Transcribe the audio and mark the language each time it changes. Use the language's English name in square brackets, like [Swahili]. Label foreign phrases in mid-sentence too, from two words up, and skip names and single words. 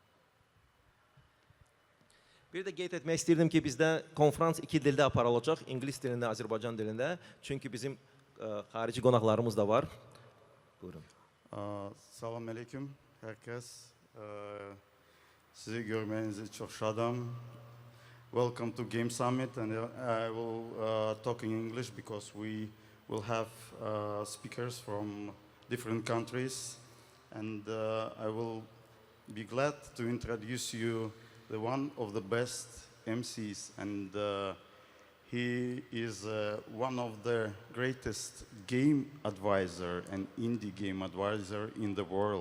[Azerbaijani] Bir də qeyd etmək istəyirdim ki, bizdə konferans 2 dildə aparılacaq, İngilis dilində, Azərbaycan dilində. Çünki bizim xarici qonaqlarımız da var. Buyurun. [Turkish] Salam aleyküm, herkes. Sizi görmenizi çok şadam. [English] Welcome to GameSummit, and I will talk in English because we will have speakers from different countries, and I will be glad to introduce you one of the best MCs, and he is one of the greatest game advisor and indie game advisor in the world.